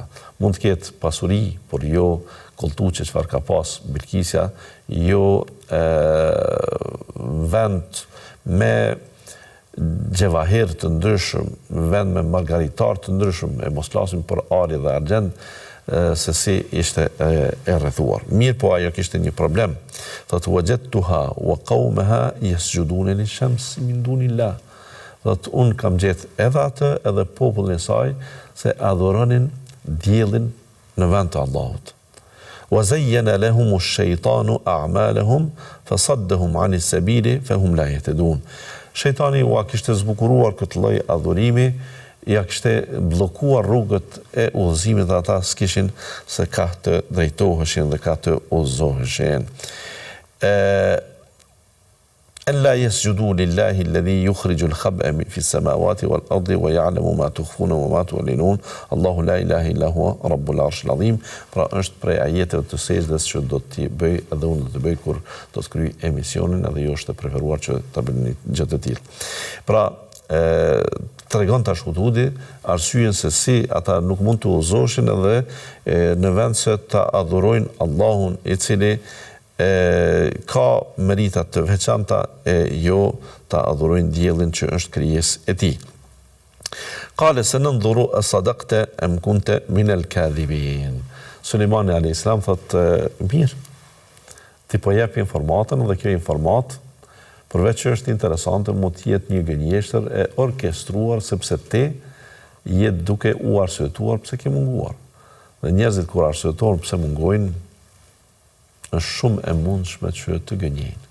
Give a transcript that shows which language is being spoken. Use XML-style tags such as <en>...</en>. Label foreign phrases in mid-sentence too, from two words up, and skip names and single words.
<sq>Mund të ketë pasuri, por jo kolltuçe çfarë ka pas Bilkisja, jo vend me gjevahir të ndryshëm, vend me margaritar të ndryshëm, e mos flasim për ari dhe argjend, se si ishte e rrethuar. Mirë po ajo kishte një problem.</sq> <ar>Thot وجدتها وقومها يسجدون للشمس من دون الله.</ar> <sq>Thot unë kam gjetë edhe atë edhe popullin e saj se adhuronin diellin në vend të Allahut.</sq> <ar>وزين لهم الشيطان أعمالهم فصدهم عن السبيل فهم لا يهتدون.</ar> <sq>Shejtani u kishte zbukuruar këtë lloj adhurimi, ja kishte bllokuar rrugët e udhëzimit, ata s'kishin se ka të drejtoheshin dhe ka të udhëzoheshin.</sq> <ar>ألا يسجدوا لله الذي يخرج الخبأ في السماوات والأرض ويعلم ما تخفون وما تعلنون الله لا إله إلا هو رب العرش العظيم.</ar> <sq>Pra është prej ajeteve të sejdës që do t'i bëj edhe unë do të bëj kur do të kryej emisionin, edhe jo është e preferuar që ta bëni gjë të tillë. Pra tregon tash Hudhudi arsyeën se si ata nuk mund të udhëzoheshin edhe në vend se ta adhurojnë Allahun i cili ka merita të veçanta jo ta adhurojnë diellin që është krijesë e tij.</sq> <ar>قال سننظر أصدقت أم كنت من الكاذبين.</ar> <sq>Sulejmani</sq> <ar>عليه السلام</ar> <sq>thotë mirë, ti po jep informatën dhe kjo informat përveç që është interesante mund të jetë një gënjeshtër e orkestruar sepse ti je duke u arsyetuar pse ke munguar. Dhe njerëzit kur arsyetojnë pse mungojnë është shumë e mundshme që të gënjejnë.</sq>